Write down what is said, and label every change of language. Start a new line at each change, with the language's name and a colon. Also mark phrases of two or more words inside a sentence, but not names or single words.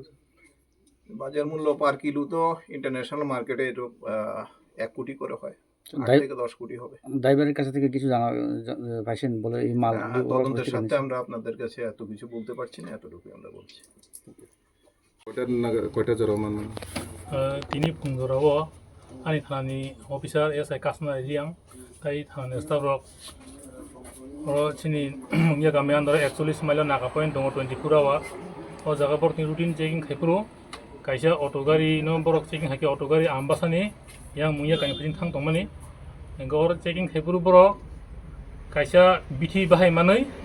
Bangla: বাজার মূল্য
English: per kilo
Bangla: তো
English: international market
Bangla: এটা 1 কোটি করে হয়, 8 থেকে 10 কোটি হবে। ড্রাইভারের কাছে থেকে কিছু জানা পাইছেন বলে এই মাল তদন্তের সাথে আমরা আপনাদের কাছে এত কিছু বলতে পারছি না, এতটুকু আমরা বলছি। কয়টা জরমান
Bodo: তিনি ফुंजोराव आंनि थानानि अफिसार SI कासना रियां ताई थानानि स्टाफ चिनि मुंगिया गामि आन्दार 41 माइल नाका पॉइंट दङ 24 आवर ओ जागा बरनि
English: routine checking
Bodo: खायफोरो कायसा अटो गारि नो बरक चेकिं हाके अटो गारि आमबासानि यां मुंगिया गामि फैन थां दंमानि गौर चेकिं खायफोरो बरक कायसा बिथि बाहायमानै